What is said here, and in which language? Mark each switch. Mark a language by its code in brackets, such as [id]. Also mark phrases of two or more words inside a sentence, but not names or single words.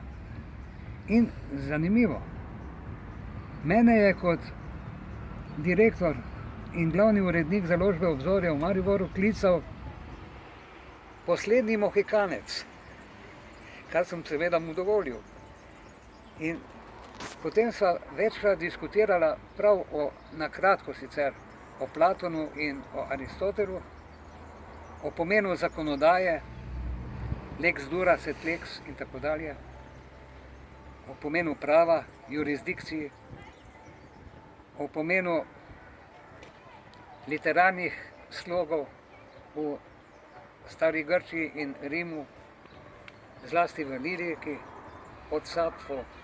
[sl] In zanimivo, mene je kot direktor in glavni urednik založbe Obzorja v Mariboru klical poslednji mohikanec, kar sem seveda mu dovolil. In potem sva večkrat diskutirala prav na kratko sicer, o Platonu in o Aristotelu, o pomenu zakonodaje, [la] lex dura sed lex [sl] in tako dalje, o pomenu prava, jurisdikciji, o pomenu literarnih slogov v stari Grčiji in Rimu, zlasti v liriki, od Sapfo